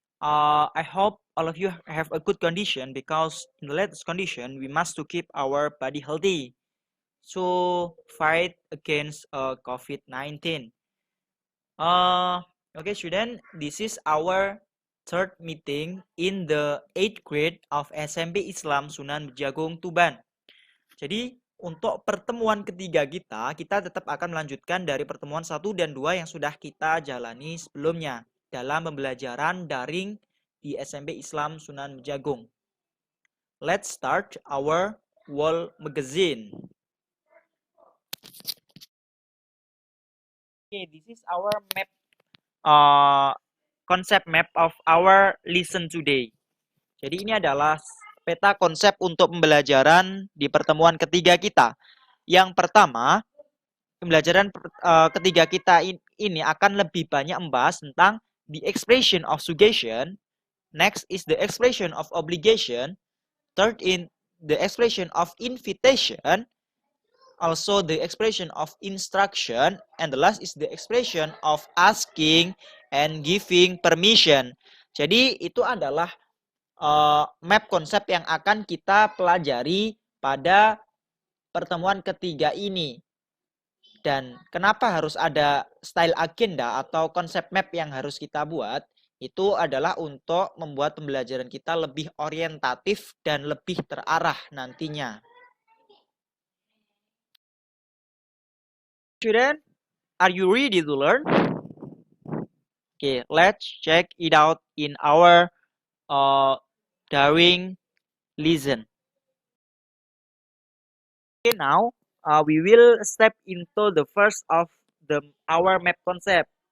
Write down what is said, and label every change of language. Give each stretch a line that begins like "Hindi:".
English: I hope all of you have a good condition because in the latest condition, we must to keep our body healthy. So fight against COVID-19. Okay, student. This is our third meeting in the 8th grade of SMP Islam Sunan Bejagung Tuban.
Indonesian: Jadi untuk pertemuan ketiga kita tetap akan melanjutkan dari pertemuan 1 dan 2 yang sudah kita jalani sebelumnya dalam pembelajaran daring di SMP Islam Sunan Bejagung.
English: Let's start our wall magazine. Okay, this is our map, concept map of our lesson today.
Indonesian: Jadi ini adalah peta konsep untuk pembelajaran di pertemuan ketiga kita. Yang pertama, pembelajaran ketiga kita ini akan lebih banyak membahas tentang
English: the expression of suggestion. Next is the expression of obligation. Third in the expression of invitation. Also the expression of instruction. And the last is the expression of asking and giving permission.
Indonesian: Jadi itu adalah map konsep yang akan kita pelajari pada pertemuan ketiga ini. Dan kenapa harus ada style agenda atau konsep map yang harus kita buat? Itu adalah untuk membuat pembelajaran kita lebih orientatif dan lebih terarah nantinya.
English: Student, are you ready to learn? Okay, let's check it out in our daring lesson. Okay, now we will step into the first of our map concept.